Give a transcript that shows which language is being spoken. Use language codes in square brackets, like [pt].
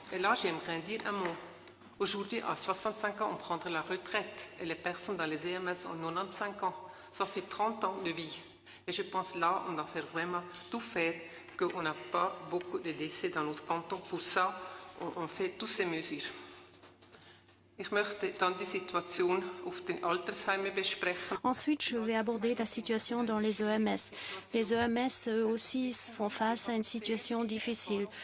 [fr] Et là, j'aimerais dire un mot. Aujourd'hui, à 65 ans, on prendrait la retraite. Et les personnes dans les EMS ont 95 ans. Ça fait 30 ans de vie. Et je pense là, on doit faire vraiment tout faire qu'on n'a pas beaucoup de décès dans notre canton. Pour ça, on fait toutes ces mesures. [de] Ich möchte dann die Situation auf den Altersheimen besprechen. [fr] Ensuite, je vais aborder la situation dans les EMS. Les EMS, eux aussi, font face à une situation difficile.